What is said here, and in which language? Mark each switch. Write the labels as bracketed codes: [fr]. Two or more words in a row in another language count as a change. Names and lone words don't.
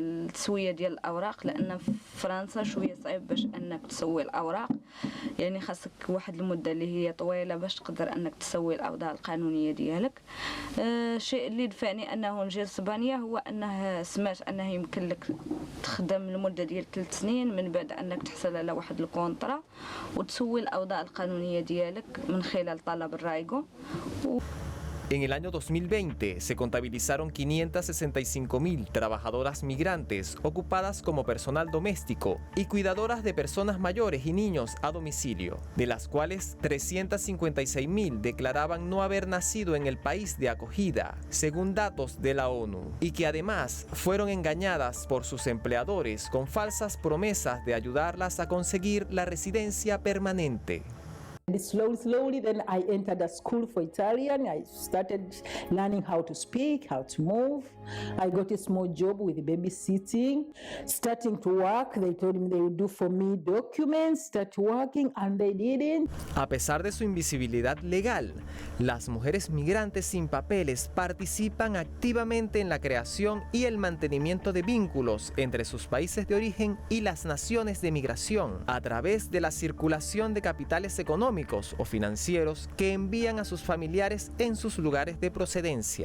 [ar] التسويه ديال الاوراق لان في فرنسا شويه صعيب باش انك تسوي الاوراق يعني خاصك واحد المده اللي هي طويله باش تقدر انك تسوي الاوضاع القانونيه ديالك الشيء اللي دفعني انه نجي لاسبانيا هو انه سمعت انه يمكن لك تخدم لمده ديال 3 سنين من بعد انك تحصل على واحد الكونطرا وتسوي الاوضاع القانونيه ديالك من خلال طلب الرايغو. [es] En el año 2020 se contabilizaron 565.000 trabajadoras migrantes ocupadas como personal doméstico y cuidadoras de personas mayores y niños a domicilio, de las cuales 356.000 declaraban no haber nacido en el país de acogida, según datos de la ONU, y que además fueron engañadas por sus empleadores con falsas promesas de ayudarlas a conseguir la residencia permanente. [en] Slowly, then I entered a school for Italian. I started learning how to speak, how to move. I got a small job with babysitting. Starting to work, they told me they would do for me documents, start working, and they didn't. [es] A pesar de su invisibilidad legal, las mujeres migrantes sin papeles participan activamente en la creación y el mantenimiento de vínculos entre sus países de origen y las naciones de migración, a través de la circulación de capitales económicos o financieros que envían a sus familiares en sus lugares de procedencia.